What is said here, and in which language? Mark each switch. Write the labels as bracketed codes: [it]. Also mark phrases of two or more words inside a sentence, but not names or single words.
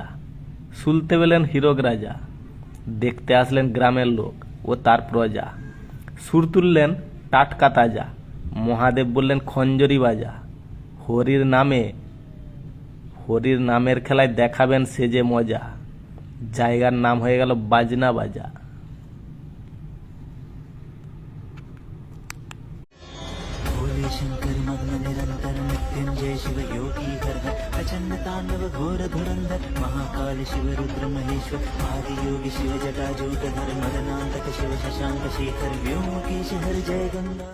[bn] শুনতে পেলেন হীরক রাজা, দেখতে আসলেন গ্রামের লোক ও তার প্রজা। সুর তুললেন টাটকা তাজা, মহাদেব বললেন খঞ্জরি বাজা। হরির নামের খেলায় দেখাবেন সে যে মজা, জায়গার নাম হয়ে গেল বাজনা বাজা। [sa] भोले शंकर मग्न निरंतर मृत्युंजय शिव योगी हर हर प्रचंड तांडव घोर धुरंधर महाकाल शिव रुद्र महेश्वर आदि योगी शिव जटाजूट धर मदनांतक शिव शशांक शेखर व्योमकेश हर जय गंगा।